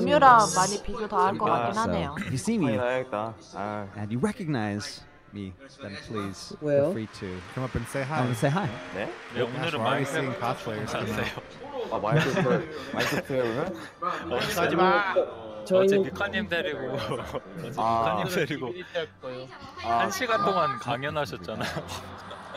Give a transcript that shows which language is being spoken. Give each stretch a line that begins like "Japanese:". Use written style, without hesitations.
Korean: 음유랑 많이 비교 다 할 것 같긴 하네요.
English: So, if you see me and you recognize me, then please feel free to come up and say hi. Come and say hi.
Korean: 네,
English: Gosh, we're already seeing cosplayers.
Korean: 아 마이크 페어를? 하지 마. 어제 미카님 데리고 미카님 데리고 1시간 동안 강연하셨잖아요.